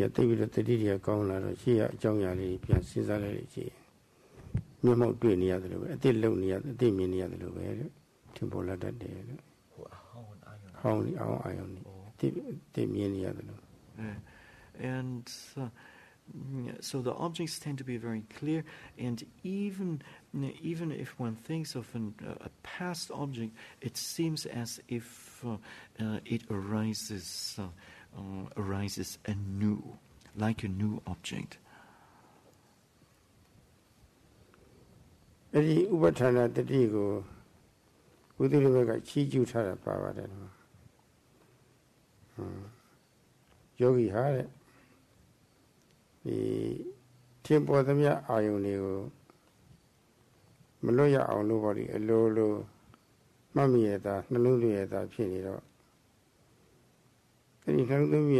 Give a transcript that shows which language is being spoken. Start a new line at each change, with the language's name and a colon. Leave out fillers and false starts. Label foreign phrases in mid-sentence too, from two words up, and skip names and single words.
English: and so the objects tend to be very clear, and even if one thinks of a past object, it seems as if it arises anew, like a new object.
Burmese: အဲ့ဒီဥပဋ္ဌာဏတတိကိုဘုဒ္ဓဘုရားကချီးကျူးထားတာပါပါတယ်နော်ယောဂီဟာတဲ့ဒီထင်ပေါ်သမျှအာယုန်တွေကိုမလွတ်ရအောင်လို့ပေါ့ဒီအလိုလိုမှတ်မိရတာနှလုံးသွင်းရတာဖြစ်နေတော့အဲ့ဒီနှလုံးသွင်းရ